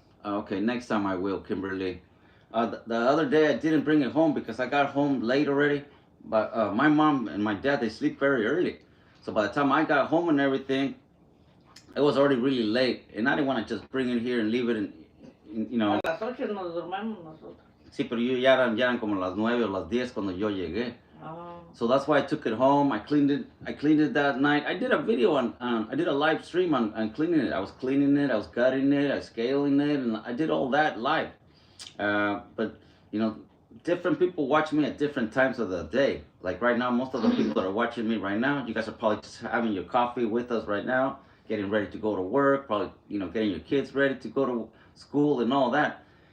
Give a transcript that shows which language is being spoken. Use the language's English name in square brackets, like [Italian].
[English] Okay, next time I will, Kimberly. The other day I didn't bring it home because I got home late already. But my mom and my dad, they sleep very early. So by the time I got home and everything, it was already really late. And I didn't want to just bring it here and leave it in. [Spanish] A las 8 nos dormimos nosotros. Sí, pero ya eran como las 9 o las 10 cuando yo llegué. Oh. [English] So that's why I took it home. I cleaned it that night. I did a video I did a live stream on cleaning it. I was cleaning it, I was cutting it, I was scaling it, and I did all that live. But different people watch me at different times of the day. Like right now, most of the people that are watching me right now, you guys are probably just having your coffee with us right now, getting ready to go to work, probably getting your kids ready to go to school and all that.